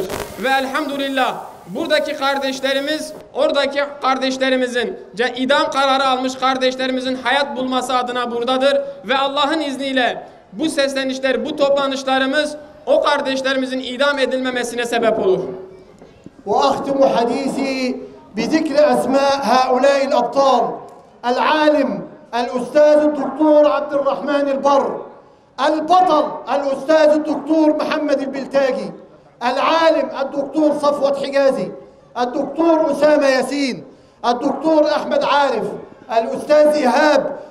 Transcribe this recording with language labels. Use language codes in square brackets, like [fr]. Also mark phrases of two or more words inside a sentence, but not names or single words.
[tr] Ve elhamdülillah buradaki kardeşlerimiz oradaki kardeşlerimizin idam kararı almış kardeşlerimizin hayat bulması adına buradadır. Ve Allah'ın izniyle bu seslenişler, bu toplanışlarımız o kardeşlerimizin idam edilmemesine sebep olur. [ar] وأختم حديثي بذكر أسماء هؤلاء الأبطال العالم الأستاذ الدكتور عبد الرحمن البر البطل الأستاذ الدكتور محمد البلتاجي العالم الدكتور صفوت حجازي الدكتور أسامة ياسين الدكتور أحمد عارف الأستاذ إيهاب